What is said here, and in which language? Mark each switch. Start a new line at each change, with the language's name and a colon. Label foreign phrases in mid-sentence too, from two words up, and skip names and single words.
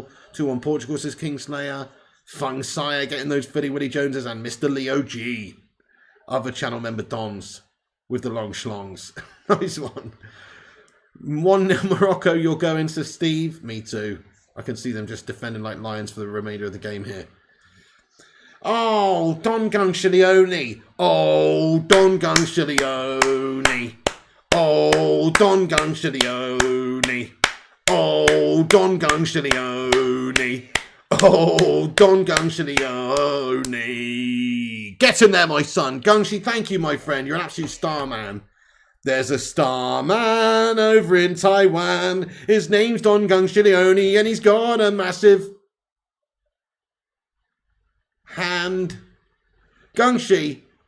English: 2-1 Portugal, says Kingslayer. Fung Sire getting those Philly Willie Joneses, and Mr. Leo G. Other channel member Dons with the long schlongs. Nice one. 1-0 Morocco, you're going, says Steve. Me too. I can see them just defending like lions for the remainder of the game here. Oh, Don Ganciglione. Oh, Don Ganciglione. Oh, Don Ganciglione. Oh, Don Ganciglione. Oh, Don Ganciglione. Get in there, my son. Gangshi, thank you, my friend. You're an absolute star, man. There's a star man over in Taiwan. His name's Don Ganciglione, and he's got a massive hand. Gangshi.